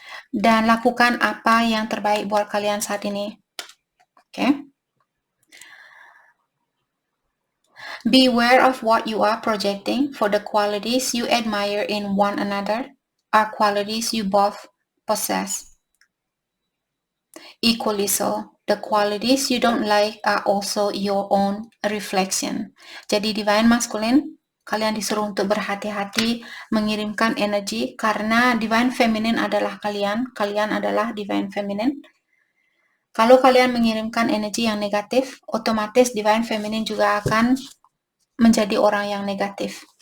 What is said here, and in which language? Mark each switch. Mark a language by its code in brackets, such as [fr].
[id] Dan lakukan apa yang terbaik buat kalian saat ini. Oke? [en] Beware of what you are projecting, for the qualities you admire in one another are qualities you both possess. Equally so, the qualities you don't like are also your own reflection. [id] Jadi Divine Masculine, kalian disuruh untuk berhati-hati mengirimkan energi karena Divine Feminine adalah kalian adalah Divine Feminine. Kalau kalian mengirimkan energi yang negatif, otomatis Divine Feminine juga akan menjadi orang yang negatif.